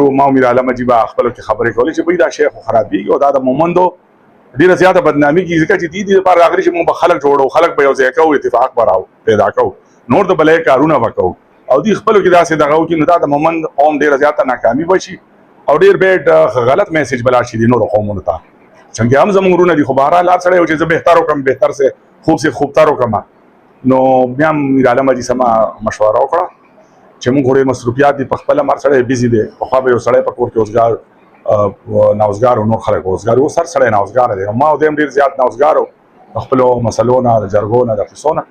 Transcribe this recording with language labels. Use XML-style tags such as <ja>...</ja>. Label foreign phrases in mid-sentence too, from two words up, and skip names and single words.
<ps>ما امیر عالم جیبا خپلو کې خبرې کولې چې بھائی دا شی خو خرابېږي او دا د مومندو ډېره زیاته بدنامي کېږي ځکه چې دې لپاره راغلي چې موږ به خلک جوړو خلک به یو ځای کوو اتفاق به پیدا کوو نور د بلې کارونه به کوو او دې خپلو کې داسې دغه وکړي نو دا د مومند قوم ډېره زیاته ناکامي به شي او ډېر بیډ غلط میسج به لاړ شي د نورو قومونو ته څنګه هم زموږ ورونه دي. خو بهرحال هر سړی و چې زه بهتر وکړم</ps> <ur>بهتر سے خوب سے خوبتر</ur> <ps>وکړم نو بیا میر عالم حاجي سما مشوره وکړه چې موږ ډېر مصروفیات دي په خپله هر سړی بیزي دی. پخوا به یو سړی په کور کې اوزګار ناوزګار او نور خلک اوزګار اوس هر سړی ناوزګاره دی. ما او دی هم ډېر زیات ناوزګار و په خپلو مسلو نه د جرګو نه د قصو نه.</ps>